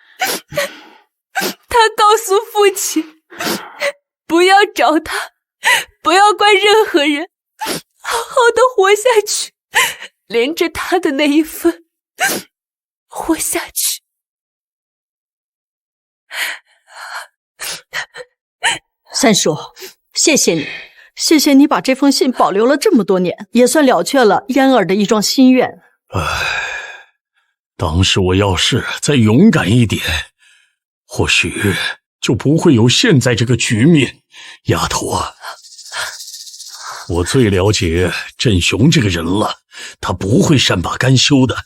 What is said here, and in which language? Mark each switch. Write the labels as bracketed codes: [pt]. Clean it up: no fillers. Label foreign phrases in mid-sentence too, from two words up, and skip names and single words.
[zh] 他告訴父親，不要找他，不要怪任何人，好好的活下去，連着他的那一份活下去。三叔，謝謝你，謝謝你把這封信保留了這麼多年，也算了卻了嫣兒的一樁心願。當時我要是再勇敢一點，或許就不會有現在這個局面。丫頭啊，我最了解振雄這個人了，他不會善罷甘休的。